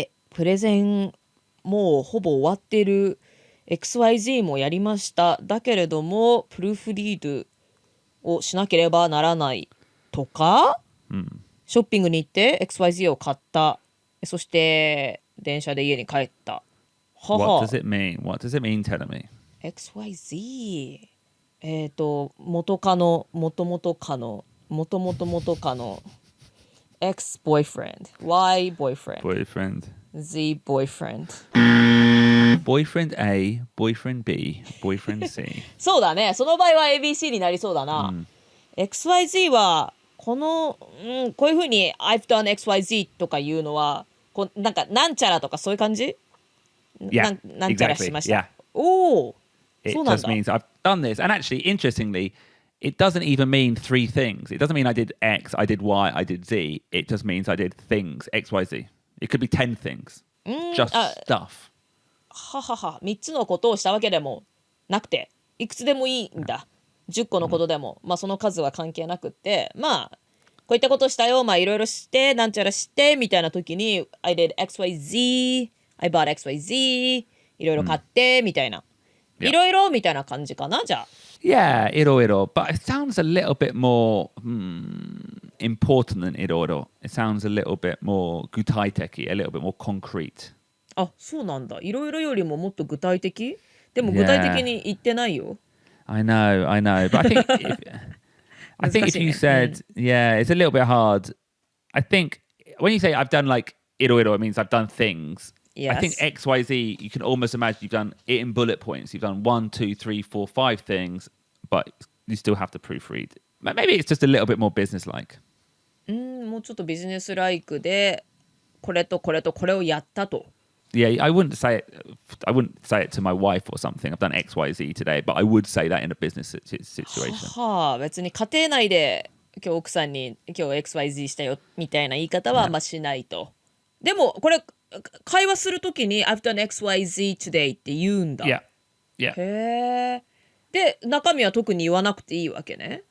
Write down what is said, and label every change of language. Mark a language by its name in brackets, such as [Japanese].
[Japanese] プレゼンもうほぼ終わってる。XYZ もやりました。だけれどもプルーフリードをしなければならないとか、ショッピングに行って XYZ を買った。そして電車で家に帰った。は [English] What does it mean? What does it mean? Tell me. [Japanese] XYZ 元カノ元々カノ元々元カノ [English] X boyfriend Y boyfriend Boyfriend. Z boyfriend Boyfriend A, boyfriend B, boyfriend C. [Japanese] そうだね。その場合は ABC になりそうだな。XYZ はこういう風に [English] I've done XYZ [Japanese] とかいうのはなんかなんちゃらとかそういう感じ？ [English] Yeah, [Japanese] なんちゃらしました。 [English] exactly. Yeah. [Japanese] おお。 [English] It [Japanese] そうなん [English] just [Japanese] だ。 [English] means I've done this. And actually, interestingly, it doesn't even mean three things. It doesn't mean I did X, I did Y, I did Z. It just means I did things, X, Y, Z. It could be 10 things. Just stuff. [Japanese] ははは。 3つのことをしたわけでもなくて、いくつでもいいんだ。 10個のことでも、まあその数は関係なくって、まあこういったことしたよ、まあいろいろして、なんちゃらしてみたいな時に [English] I did XYZ, I bought XYZ, [Japanese] いろいろ買ってみたいな。いろいろみたいな感じかな、じゃあ。 [English] Yeah, iro. But it sounds a little bit more important than iro. It sounds a little bit more gutaiteki, a little bit more concrete. [Japanese] あ、そうなんだ。いろいろよりももっと具体的？でも具体的に言ってないよ。 [English] I know. But I think if you said, yeah, it's a little bit hard. I think when you say I've done like iro, it means I've done things. Yes. I think XYZ, you can almost imagine you've done it in bullet points. You've done 1, 2, 3, 4, 5 things, but you still have to proofread. Maybe it's just a little bit more business-like. [Japanese] もうちょっとビジネスライクで、これとこれとこれをやったと。 [English] Yeah, I wouldn't say it to my wife or something. I've done XYZ today, but I would say that in a business situation. [Japanese] はあ、別に家庭内で今日奥さんに今日 XYZ したよみたいな言い方はあんましないと。でもこれ会話するときに [English] I've done XYZ today [Japanese] って言うんだ。 [English] Yeah. [Japanese] へえ。で、中身は特に言わなくていいわけね。